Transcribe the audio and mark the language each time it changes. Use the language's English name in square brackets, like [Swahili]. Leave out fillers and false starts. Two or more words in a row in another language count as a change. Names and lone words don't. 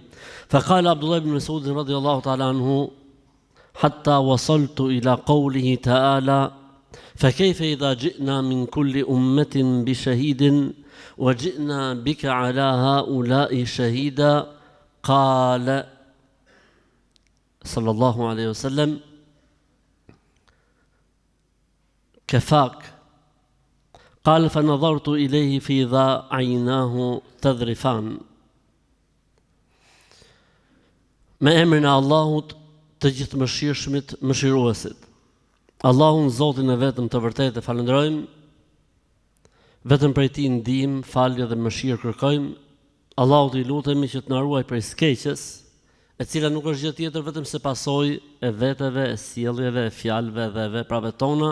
[Arabic] فقال عبد الله بن مسعود رضي الله تعالى عنه: حتى وصلت إلى قوله تعالى: فكيف إذا جئنا من كل أمة بشهيد وجئنا بك على هؤلاء شهيدا. قال صلى الله عليه وسلم: كفاك. قال: فنظرت إليه فإذا عيناه تذرفان. [Albanian] Me emrin e Allahut, të gjithë mëshirshmit, mëshiruesit. Allahun, Zotin e vetëm të vërtetë, falenderojmë, vetëm prej Tij ndihmë, falje dhe mëshirë kërkojmë. Allahut i lutemi që të na ruaj prej skeqjes, e cila nuk është gjë tjetër vetëm se pasojë e veteve, e sjelljeve, e fjalëve dhe veprave tona.